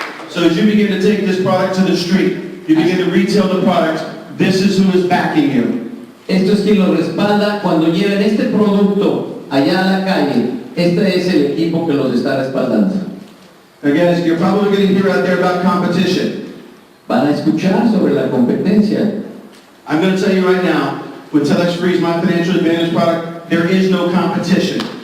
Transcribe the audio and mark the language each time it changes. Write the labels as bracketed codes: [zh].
[en] So as you begin to take this product to the street, you begin to retail the product, this is who is backing you. [es] Esto es quien lo respalda cuando lleven este producto allá a la calle. Este es el equipo que los está respaldando. [en] Now guys, you're probably going to hear out there about competition. [es] Van a escuchar sobre la competencia. [en] I'm going to tell you right now, with TelexFREE's My Financial Advantage product, there is no competition.